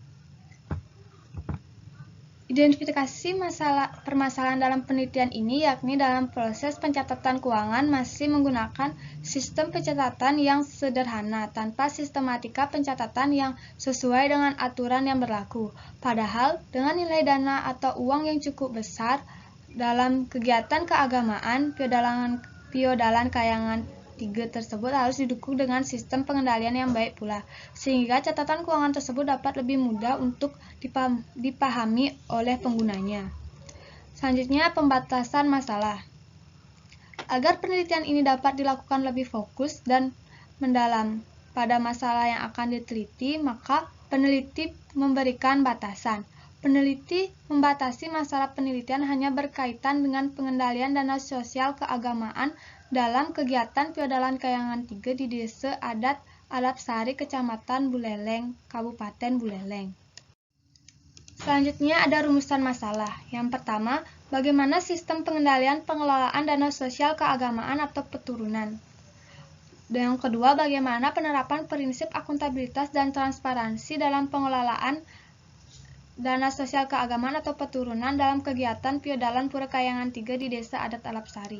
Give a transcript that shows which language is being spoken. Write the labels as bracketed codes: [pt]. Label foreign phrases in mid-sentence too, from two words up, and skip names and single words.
[id] Identifikasi permasalahan dalam penelitian ini yakni dalam proses pencatatan keuangan masih menggunakan sistem pencatatan yang sederhana tanpa sistematika pencatatan yang sesuai dengan aturan yang berlaku. Padahal dengan nilai dana atau uang yang cukup besar dalam kegiatan keagamaan, piodalan kayangan 3 tersebut harus didukung dengan sistem pengendalian yang baik pula, sehingga catatan keuangan tersebut dapat lebih mudah untuk dipahami oleh penggunanya. Selanjutnya, pembatasan masalah. Agar penelitian ini dapat dilakukan lebih fokus dan mendalam pada masalah yang akan diteliti, maka peneliti memberikan batasan. Peneliti membatasi masalah penelitian hanya berkaitan dengan pengendalian dana sosial keagamaan dalam kegiatan piodalan kayangan 3 di Desa Adat Alapsari, Kecamatan Buleleng, Kabupaten Buleleng. Selanjutnya ada rumusan masalah. Yang pertama, bagaimana sistem pengendalian pengelolaan dana sosial keagamaan atau peturunan. Dan yang kedua, bagaimana penerapan prinsip akuntabilitas dan transparansi dalam pengelolaan dana sosial keagamaan atau peturunan dalam kegiatan piodalan Pura Kayangan 3 di Desa Adat Alapsari.